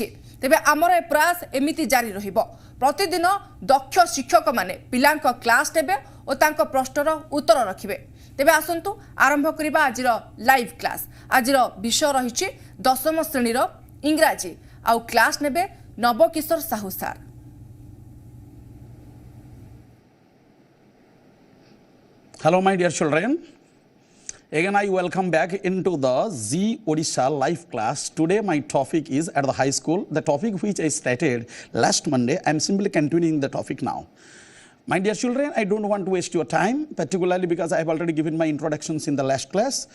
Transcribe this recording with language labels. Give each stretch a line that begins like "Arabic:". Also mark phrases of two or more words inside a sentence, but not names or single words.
Odia: ତେବେ ଆମର ଏ ପ୍ରୟାସ ଏମିତି ଜାରି ରହିବ। ପ୍ରତିଦିନ ଦକ୍ଷ ଶିକ୍ଷକ ମାନେ ପିଲାଙ୍କ କ୍ଲାସ ନେବେ ଆଉ ତାଙ୍କ ପ୍ରଶ୍ନର ଉତ୍ତର ରଖିବେ। ତେବେ ଆସନ୍ତୁ ଆରମ୍ଭ କରିବା ଆଜିର
English: live class.
Odia: ଆଜିର ବିଷୟ ରହିଛି 10ମ ଶ୍ରେଣୀର ଇଂରାଜୀ ଆଉ କ୍ଲାସ ନେବେ ନବ କିଶୋର ସାହୁ ସାର।
English: Hello my dear children, again I welcome back into the Zee Odisha live class. Today my topic is at the high school, the topic which I started last Monday. I am simply continuing the topic now. My dear children, I don't want to waste your time, particularly because I have already given my introductions in the last class.